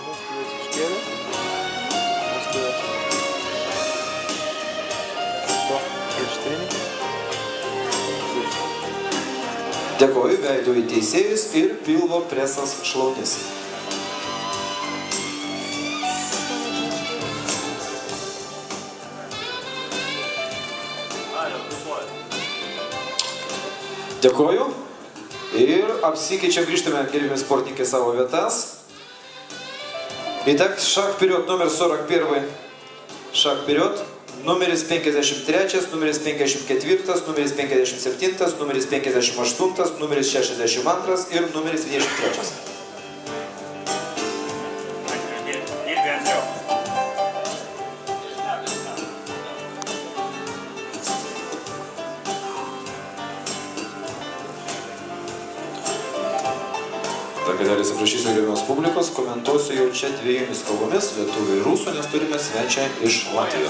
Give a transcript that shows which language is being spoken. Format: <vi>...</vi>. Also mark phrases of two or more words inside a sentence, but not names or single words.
<lt>Dėkoju, veidų į teisėjus ir pilvo presas šlaunis. Dėkoju. Ir apsikeičiam, grįžtame, gerbiami sportininkai, savo vietas.</lt> <ru>Итак, шаг вперед, номер 41. Шаг вперед.</ru> <lt>Numeris 53, numeris 54, numeris 57, numeris 58, numeris 62 ir numeris 23. Truputėlį atsiprašysiu gerbiamos publikos, komentuosiu jau čia dviejomis kalbomis, lietuvių ir rusų, nes turime svečią iš Latvijos.</lt>